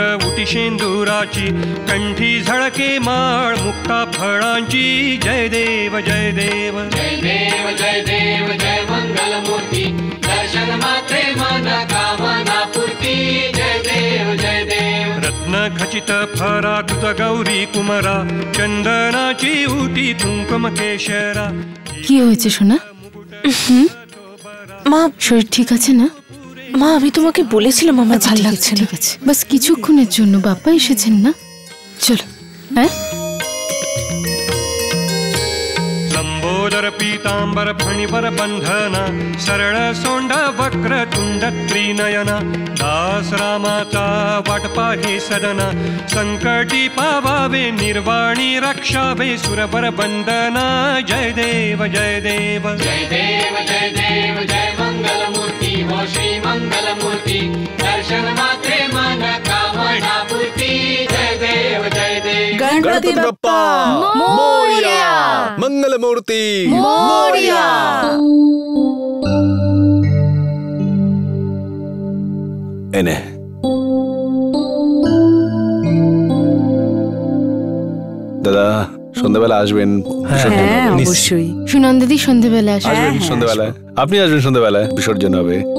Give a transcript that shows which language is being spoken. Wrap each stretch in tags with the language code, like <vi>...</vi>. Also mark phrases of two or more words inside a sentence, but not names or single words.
<mr>उटिशेंदुराची कंठी झळके माळ मुक्ता फळांची जय देव जय देव जय देव जय देव जय मंगल मूर्ती दर्शन मात्रे मन कामना पूर्ती जय देव जय देव रत्न खचित फरा कृत गौरी कुमरा चंदनाची उटी कुंकुम केशरा।</mr> <bn>কি হয়েছে সোনা? মা, শরীর ঠিক আছে না? মা আমি তোমাকে বলেছিলাম আমার ভালো লাগছে না। ঠিক আছে, বাস কিছুক্ষণের জন্য বাবা এসেছেন না, চলো। হ্যাঁ,</bn> <mr>लंबोदर पीतांबर फणिवर बंधना सरळ सोंड वक्र तुंड त्रिनयना दास रामाचा वाटपा हे सदना संकटी पावावे निर्वाणी रक्षावे सुरवर बंदना जय देव जय देव जय देव जय देव जय मंगल मूर्ती हो श्री मंगल मूर्ती दर्शन मात्रे मन कामना पूर्ती जय देव जय देव गणपति बप्पा मोरया मंगल मूर्ति मोरया।</mr> <bn>এনে দাদা সন্ধ্যাবেলা আসবেন? হ্যাঁ অবশ্যই। সুনন্দাদি সন্ধ্যেবেলা আসবেন সন্ধ্যাবেলায়, আপনি আসবেন সন্ধ্যাবেলায়, বিসর্জন হবে।</bn>